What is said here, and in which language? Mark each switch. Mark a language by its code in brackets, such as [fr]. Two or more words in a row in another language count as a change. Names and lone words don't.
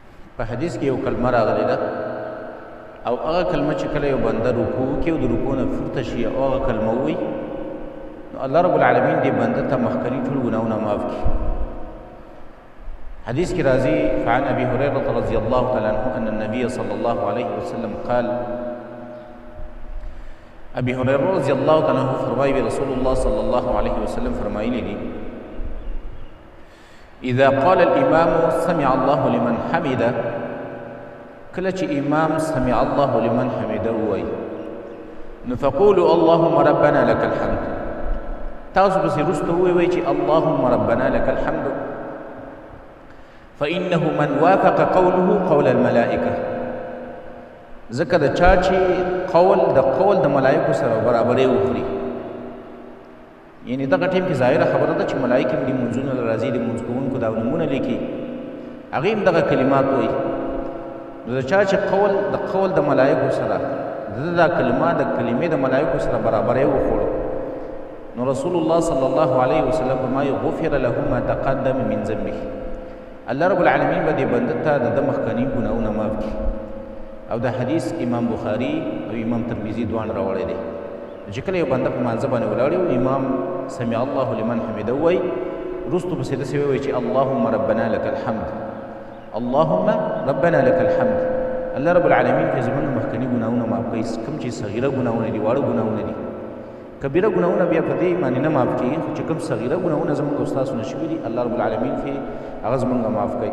[ps] په حدیث کې یو کلمه راغلی ده او هغه کلمه چې کله یو بنده رکوع کوي او د رکوع نه پورته شي او هغه کلمه ووایي نو الله رب العالمین دې بنده ته مخکني ټول ګناهونه معاف کړي. حديث کی راضی [ar] فعن ابي هريره رضي الله تعالى عنه ان النبي صلى الله عليه وسلم قال ابي هريره رضي الله تعالى عنه [ps] فرمایي [ar] رسول الله صلى الله عليه وسلم [ps] فرمایلی دي [ar] اذا قال الامام سمع الله لمن حمده [ps] کله چې امام [ar] سمع الله لمن حمده [ps] وایي نو [ar] فقولوا اللهم ربنا لك الحمد [ps] تاسو پسې وروسته ووایئ چې [ar] اللهم ربنا لك الحمد فإنه من وافق قوله قول الملائكة [ps] ځکه د چا چې قول د ملائکو سره برابرې وخوري یعنی دغه ټیم کې ظاهره خبره ده چې ملائکې هم دې منځونه له راځي د منځ کوونکو دا نومونه لیکي هغې هم دغه کلمات وایي نو د چا چې قول د ملائکو سره دا کلمات د کلمې د ملائکو سره برابرې وخوړو نو [ar] رسول الله صلی الله علیه وسلم [ps] فرمایي [ar] غفر له ما تقدم من ذنبه [ps] الله رب العالمین به دې بنده ته د ده مخکني ګناهونه معاف کړي. او دا حدیث امام بخاري او امام ترمذي دواړه راوړی دی چې کله یو بنده په مانځه باندې ولاړ وي امام [ar] سمع الله لمن حمده [ps] وایي وروستو پسې داسې ووایي چې [ar] اللهم ربنا لك الحمد اللهم ربنا لك الحمد [ps] الله رب العالمین که زموږ مخکني ګناهونه معاف کړي کوم چې صغیره ګناهونه دي واړه ګناهونه دي کبیره ګناهونه بیا په دې معنی نه معاف کېږي خو چې کوم صغیره ګناهونه زموږ او ستاسو نه شوي دي الله رب العالمین کې هغه زموږ معاف کوي.